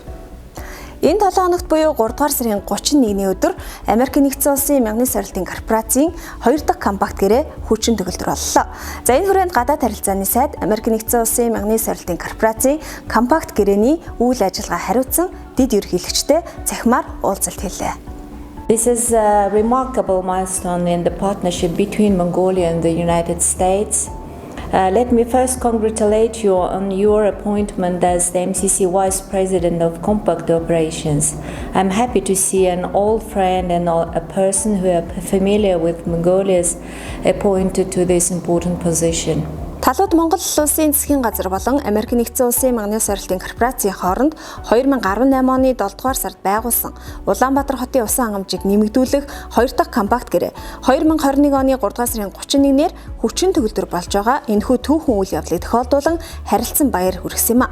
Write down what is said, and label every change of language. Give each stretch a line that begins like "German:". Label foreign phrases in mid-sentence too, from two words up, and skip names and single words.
Mongolian: Энэ 7 хоногт буюу 3 дугаар сарын 31-ний өдөр Америк нэгдсэн улсын мянганы сорилтын корпорацийн 2 дахь компакт гэрээ хүчин төгөлдөр боллоо. За энэ хүрээнд гадаад харилцааны сайд Америк нэгдсэн улсын мянганы сорилтын корпорацийн компакт гэрээний үйл ажиллагаа хариуцсан дэд ерөнхийлөгчтэй захимаар уулзалт хийлээ.
English: This is a remarkable milestone in the partnership between Mongolia and the United States. Let me first congratulate you on your appointment as the MCC Vice President of Compact Operations. I'm happy to see an old friend and a person who is familiar with Mongolia's appointed to this important position.
Mongolian: Талууд Монгол улсын засгийн газар болон Америк нэгдсэн улсын мянганы сорилтын корпорацийн хооронд 2018 оны 7 дугаар сард байгуулсан Улаанбаатар хотын усан хангамжийг нэмэгдүүлэх 2 дахь компакт гэрээ 2021 оны 3 дугаар сарын 31-ээр хүчин төгөлдөр болж байгаа энэхүү түүхэн үйл явдлыг тохиолдуулан харилцан баяр хүргэсэн юм а.